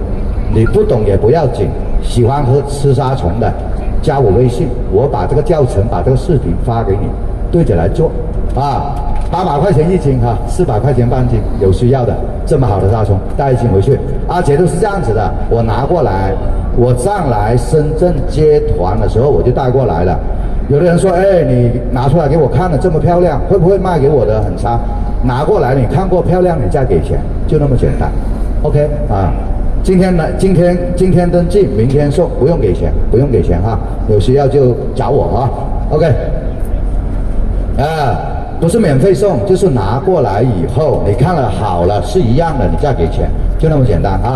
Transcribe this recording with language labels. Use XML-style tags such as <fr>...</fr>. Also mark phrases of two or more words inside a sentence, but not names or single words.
<zh>你不懂也不要緊，喜歡吃殺蟲的，加我微信，我把這個教程、把這個視頻發給你，對着來做啊。800塊錢一斤哈，400塊錢半斤，有需要的這麼好的殺蟲帶一斤回去，而且都是這樣子的，我拿過來，我上來深圳接團的時候我就帶過來了。有的人說，哎，你拿出來給我看了這麼漂亮，會不會賣給我的很差？拿過來你看過漂亮，你再給錢，就那麼簡單。OK 啊，今天登記，明天送，不用給錢哈，有需要就找我哈。OK， 啊。不是免費送，就是拿過來以後，你看了好了是一樣的，你再給錢，就那麼簡單啊！</zh>